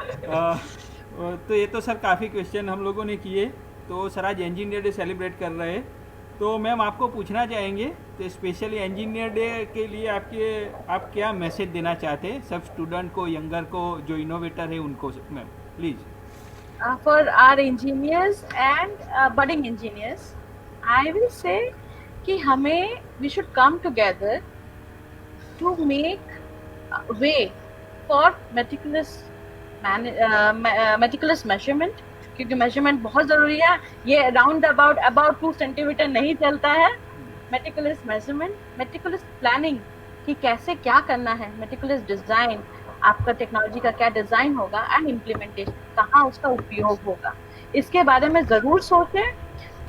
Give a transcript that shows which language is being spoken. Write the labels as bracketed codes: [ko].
[hi] तो ये तो सर काफ़ी क्वेश्चन हम लोगों ने किए। तो सर आज इंजीनियर डे सेलिब्रेट कर रहे हैं, तो मैम आपको पूछना चाहेंगे तो स्पेशली इंजीनियर डे के लिए आप क्या मैसेज देना चाहते हैं सब स्टूडेंट को, यंगर को, जो इनोवेटर है उनको ma'am please. [en] For our engineers and budding engineers, I will say [hi] कि हमें [en] we should come together to make a way for meticulous measurement, [hi] क्योंकि measurement बहुत ज़रूरी है। ये राउंड about 2 सेंटीमीटर नहीं चलता है। [en] meticulous measurement, meticulous planning [hi] कि कैसे क्या करना है, meticulous design, आपका टेक्नोलॉजी का क्या डिज़ाइन होगा, एंड इम्प्लीमेंटेशन कहाँ उसका उपयोग होगा, इसके बारे में ज़रूर सोचें।